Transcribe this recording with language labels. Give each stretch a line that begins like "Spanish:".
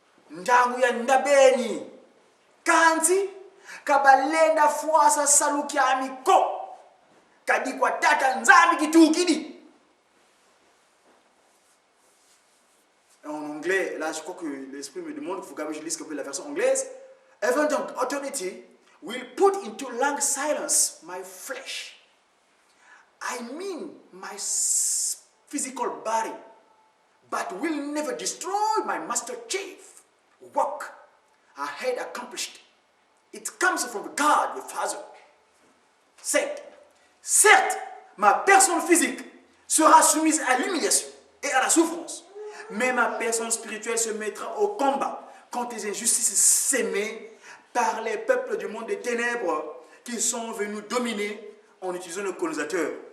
Kongo: Ndangu ya ndabeni. Kanti kabalenda fuasa salukiamiko. Kadi kwa tata nzami kitukidi.
French: En anglais, là je crois que l'esprit me demande qu'il faut que je lise un peu la version anglaise.
English: Even authority will put into long silence my flesh. I mean my physical body, but will never destroy my master chief work I had accomplished. It comes from God the Father. 7.
French: Certes, ma personne physique sera soumise à l'humiliation et à la souffrance, mais ma personne spirituelle se mettra au combat contre les injustices sémées par les peuples du monde des ténèbres qui sont venus dominer en utilisant le colonisateur.